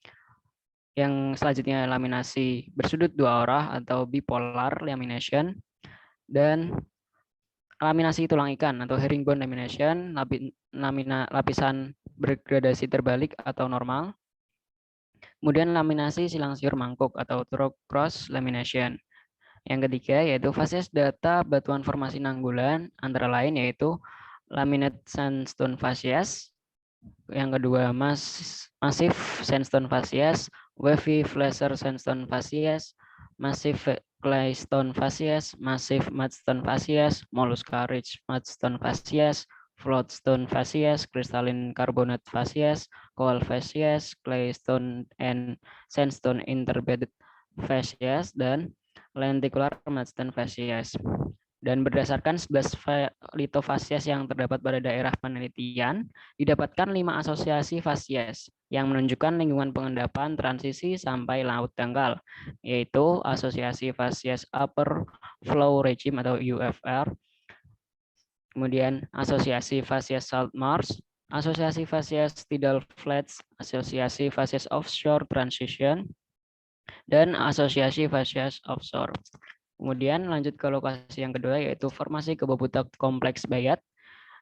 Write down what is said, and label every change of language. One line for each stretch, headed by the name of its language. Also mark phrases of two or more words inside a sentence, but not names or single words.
Indonesian: yang selanjutnya laminasi bersudut dua arah atau
English: bipolar lamination,
Indonesian: dan laminasi tulang ikan atau
English: herringbone lamination,
Indonesian: lapisan bergradasi terbalik atau normal. Kemudian laminasi silang siur mangkuk atau
English: cross lamination.
Indonesian: Yang ketiga yaitu facies data batuan formasi Nanggulan, antara lain yaitu laminate
English: sandstone facies, yang kedua massive sandstone facies, wavy flasher sandstone facies, massive claystone facies, massive mudstone facies, mollusca rich mudstone facies, floatstone facies, crystalline carbonate facies, coal facies, claystone and sandstone interbedded facies, dan lenticular mudstone facies.
Indonesian: Dan berdasarkan 11 lithofasies yang terdapat pada daerah penelitian, didapatkan 5 asosiasi fasies yang menunjukkan lingkungan pengendapan transisi sampai laut dangkal, yaitu asosiasi fasies
English: upper flow regime
Indonesian: atau UFR, kemudian asosiasi fasies
English: salt marsh,
Indonesian: asosiasi fasies
English: tidal flats,
Indonesian: asosiasi fasies
English: offshore transition,
Indonesian: dan asosiasi fasies offshore. Kemudian lanjut ke lokasi yang kedua, yaitu formasi Kebabutak Kompleks Bayat.